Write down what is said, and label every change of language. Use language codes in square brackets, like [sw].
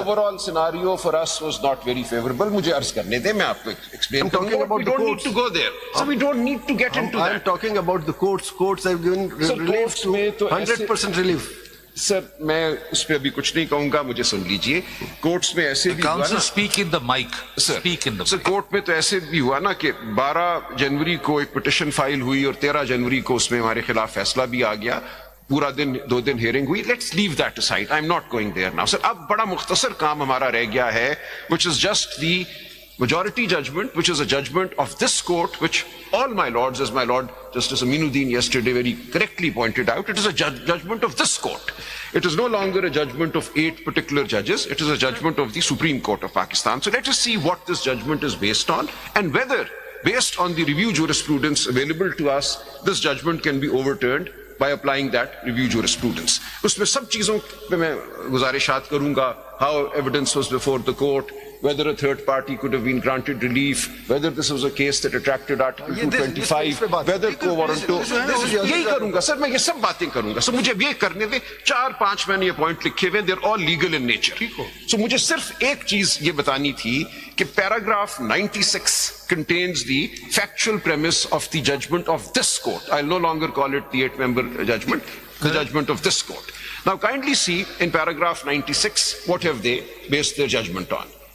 [en] overall scenario for us was not very favorable. [ur] مجھے عرض کرنے دیں, میں آپ کو ایکسپلین کروں گا. [en] We don't need to go there. So we don't need to get into that. I'm talking about the courts. Courts have given relief to 100% relief. [ur] سر میں اس پہ ابھی کچھ نہیں کہوں گا, مجھے سن لیجئے. کورٹس میں ایسے بھی [en] Counsel speak in the mic. [ur] Sir court میں تو ایسے بھی ہوا نا کہ 12 جنوری کو ایک پٹیشن فائل ہوئی اور 13 جنوری کو اس میں ہمارے خلاف فیصلہ بھی آ گیا. پورا دن 2 دن ہیئرنگ ہوئی. [en] Let's leave that aside. I'm not going there now. [ur] سر اب بڑا مختصر کام ہمارا رہ گیا ہے, [en] which is just the majority judgment, which is a judgment of this court, which all my lords, as my lord Justice Aminuddin yesterday very correctly pointed out, it is a judgment of this court. It is no longer a judgment of 8 particular judges. It is a judgment of the Supreme Court of Pakistan. So let us see what this judgment is based on, and whether, based on the review jurisprudence available to us, this judgment can be overturned by applying that review jurisprudence. [ur] اس میں سب چیزوں پہ میں گزارشات کروں گا. [en] How evidence was before the court, whether a third party could have been granted relief, whether this was a case that attracted Article 225, whether co-warranto. [ur] یہی کروں گا سر, میں یہ سب باتیں کروں گا. سر مجھے یہ کرنے دیں. 4-5 میں نے یہ پوائنٹ لکھے ہوئے, [en] they're all legal in nature. So [ur] مجھے صرف ایک چیز یہ بتانی تھی کہ [en] paragraph 96 contains the factual premise of the judgment of this court. I'll no longer call it the 8-member judgment, the judgment of this court. Now kindly see in paragraph 96 what have they based their judgment on.